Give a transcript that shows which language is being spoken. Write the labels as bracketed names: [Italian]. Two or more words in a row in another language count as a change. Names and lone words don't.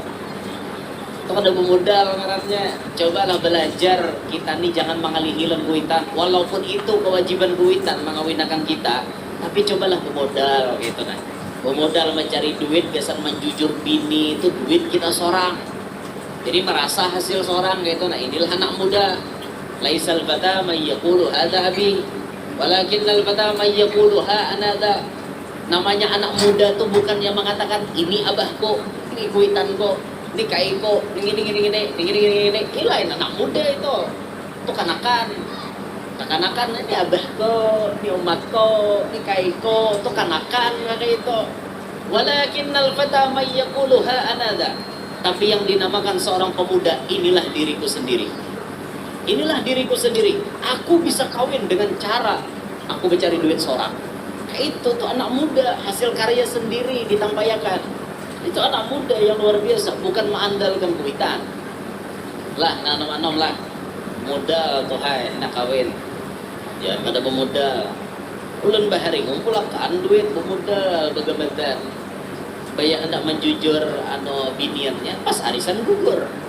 [Banjar] Itu kan ada pemodal ngarannya. Cobalah belajar kita nih jangan mengalihilan kuitan. Walaupun itu kewajiban kuitan mengawinkan kita, tapi cobalah pemodal gitu nah. Pemodal mencari duit, biasa menjujur bini itu duit kita seorang. Jadi merasa hasil seorang gitu. Nah inilah anak muda. [Arabic] ليس الفتى من يقول هذا أبي ولكن الفتى من يقول ها أنا ذا. [Banjar] Namanya anak muda tuh bukan yang mengatakan ini abahku, ini kuitanku, ini kaiko, ini. Ilain anak muda itu. Itu kanakan. Kanakan ini abahku, ini umatku, ini kaiko, itu kanakan kayak itu. [Arabic] ولكن الفتى من يقول ها أنا ذا. [Indonesian] Tapi yang dinamakan seorang pemuda, inilah diriku sendiri. Inilah diriku sendiri. [Banjar] Aku bisa kawin dengan cara aku mencari duit seorang. Itu tuh anak muda, hasil karya sendiri ditampayakan. Itu anak muda yang luar biasa, bukan mengandalkan kuitan. Lah, nanom-nanom lah. Modal tuh hai, nak kawin. Ya, pada pemodal. Ulun bahari ngumpulakan duit pemodal bagaimana. Supaya hendak menjujur biniannya pas arisan gugur.